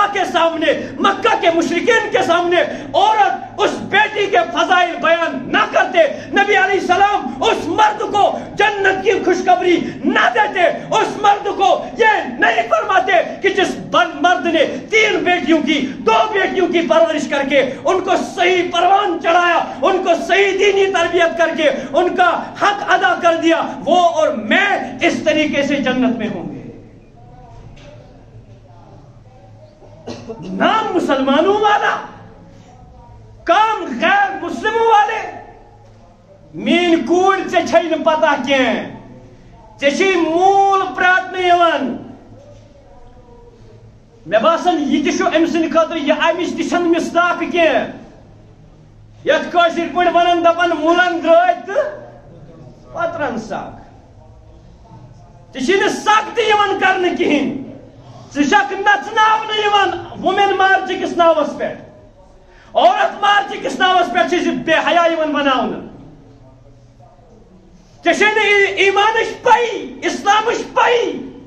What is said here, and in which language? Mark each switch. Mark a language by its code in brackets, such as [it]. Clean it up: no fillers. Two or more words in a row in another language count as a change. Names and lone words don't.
[ur] کے سامنے مکہ کے مشرکین کے سامنے عورت اس بیٹی کے فضائل بیان نہ کرتے نبی علیہ السلام اس مرد کو جنت کی خوشخبری نہ دیتے اس مرد کو یہ نہیں فرماتے کہ جس مرد نے 3 بیٹیوں کی 2 بیٹیوں کی پرورش کر کے ان کو صحیح پروان چڑھایا ان کو صحیح دینی تربیت کر کے ان کا حق ادا کر دیا وہ اور میں اس طریقے سے جنت میں ہوں گے نام مسلمانوں والا کام غیر مسلموں والے [ks] مین کوڑ ژےٚ پتہ کینٛہہ ژےٚ مول پرٛاتنہٕ یِوان مےٚ باسان یہِ تہِ چھُ أمۍ سٕنٛدِ خٲطرٕ یہِ اَمِچ تہِ چھَنہٕ مِسداق کینٛہہ یتھ کٲشِر پٲٹھۍ ونان دپان مُلن درٛٲے تہٕ پتہٕ رن سگ ژےٚ چھِی نہٕ سگ تہِ یِوان کرنہٕ کِہیٖنۍ ژٕ چھکھ نژناونہٕ یِوان [en] women march [ks] کِس ناوس پٮ۪ٹھ عورت مارچ کِس ناوس پٮ۪ٹھ چھِ بے حیا یِوان بناونہٕ ژےٚ چھے نہٕ ایمانٕچ پایی اسلامٕچ پایی